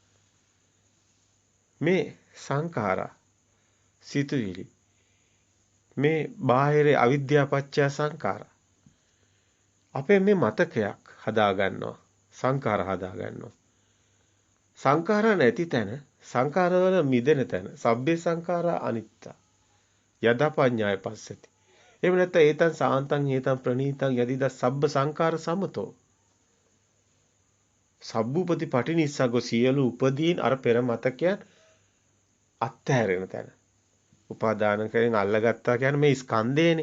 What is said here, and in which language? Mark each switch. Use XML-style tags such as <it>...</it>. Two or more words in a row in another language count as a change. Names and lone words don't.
<si>මේ සංඛාරා සිතුවිලි මේ බාහිර අවිද්‍යාව පත්‍ය සංඛාර. අපේ මේ මතකයක් හදා ගන්නවා. සංඛාර හදා ගන්නවා. සංඛාර නැති තැන සංඛාරවල මිදෙන තැන</si> <pi>සබ්බේ සංඛාරා අනිත්‍ය. යදා පඤ්ඤාය පස්සති.</pi> <si>එහෙම නැත්නම්</si> <pi>ඒතං සාන්තං හේතං ප්‍රණීතං යදිද සබ්බ සංඛාර සමතෝ. සබ්බූපති පටිනිස්සග්ගෝ</pi> <si>සියලු උපදීන් අර පෙර මතකයන් අත්හැරෙන තැන. උපාදාන කරගෙන අල්ලගත්තා කියන්නේ මේ ස්කන්ධේනේ.</si>